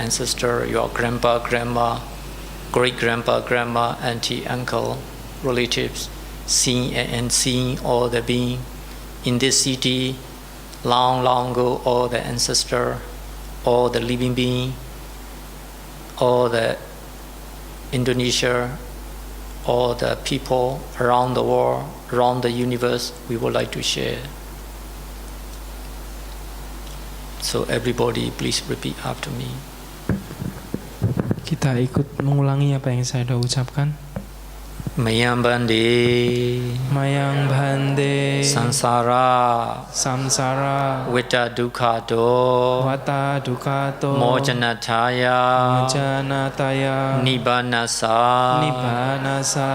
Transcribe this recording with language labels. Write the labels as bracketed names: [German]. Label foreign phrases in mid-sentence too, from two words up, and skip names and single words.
[English] ancestors, your grandpa, grandma, great-grandpa, grandma, auntie, uncle, relatives, seeing and unseen, all the being in this city, long, long ago, all the ancestors, all the living being, all the Indonesia, all the people around the world, around the universe, we would like to share. So everybody please repeat after me. [Indonesian] Kita ikut mengulangi apa yang saya sudah ucapkan. [Pali] Mayang Bande Mayang Bhande Sansara Samsara Vita Dukhato Vata Dukato Mojanataya Mojanataya Nibbanasa Nibbanasa